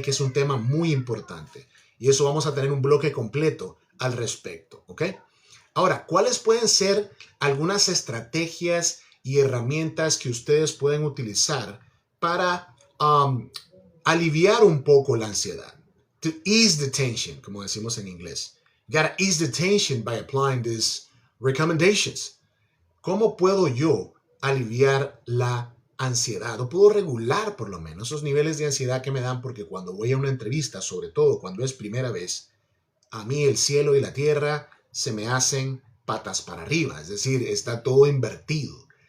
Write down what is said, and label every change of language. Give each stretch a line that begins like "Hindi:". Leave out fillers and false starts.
Spanish: Que es un tema muy importante. Y eso vamos a tener un bloque completo al respecto, ¿ok? Ahora, ¿cuáles pueden ser algunas estrategias y herramientas que ustedes pueden utilizar para aliviar un poco la ansiedad?
English: To ease the tension,
Spanish: como decimos en inglés.
English: You gotta ease the tension by applying these recommendations.
Spanish: ¿Cómo puedo yo aliviar la ansiedad? O puedo regular por lo menos esos niveles de ansiedad que me dan, porque cuando voy a una entrevista, sobre todo cuando es primera vez, a mí el cielo y la tierra se me hacen patas para arriba, es decir, está todo invertido.